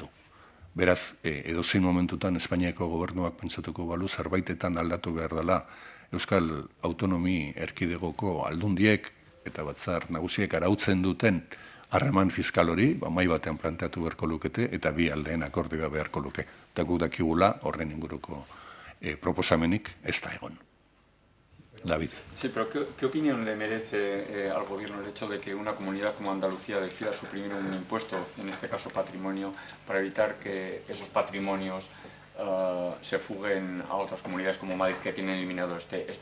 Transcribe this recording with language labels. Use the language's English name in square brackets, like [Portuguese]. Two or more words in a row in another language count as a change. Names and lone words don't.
[Basque] Beraz, edozein momentutan Espainiako gobernuak pentsatuko balu zerbaitetan aldatu behar dela Euskal Autonomi Erkidegoko aldundiek eta batzar nagusiek arautzen duten harreman fiskal hori, mahai batean planteatu beharko lukete eta bi aldeen akordioa beharko luke. Eta guk dakigula horren inguruko proposamenik ez da egon. David. [Spanish] Sí, pero ¿qué opinión le merece al Gobierno el hecho de que una comunidad como Andalucía decida suprimir un impuesto, en este caso patrimonio, para evitar que esos patrimonios se fuguen a otras comunidades como Madrid que tienen eliminado este presupuesto?